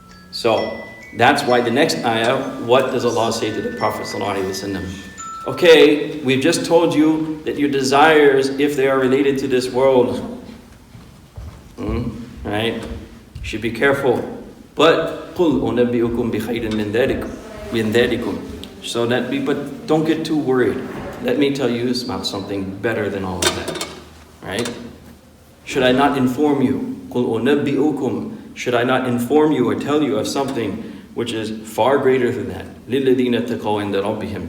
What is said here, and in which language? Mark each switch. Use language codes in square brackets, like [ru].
[en] So that's why the next ayah, what does Allah say to the Prophet ﷺ? Okay, we've just told you that your desires, if they are related to this world, right, you should be careful. [ar] But قُلْ أُنَبِّئُكُمْ بِخَيْرٍ مِنْ ذَلِكُمْ. [en] So but don't get too worried. Let me tell you about something better than all of that. Right? Should I not inform you? قُلْ أُنَبِّئُكُمْ. Should I not inform you or tell you of something which is far greater than that? [ar] لِلَّذِينَ اتَّقَوْا عِنْدَ رَبِّهِمْ.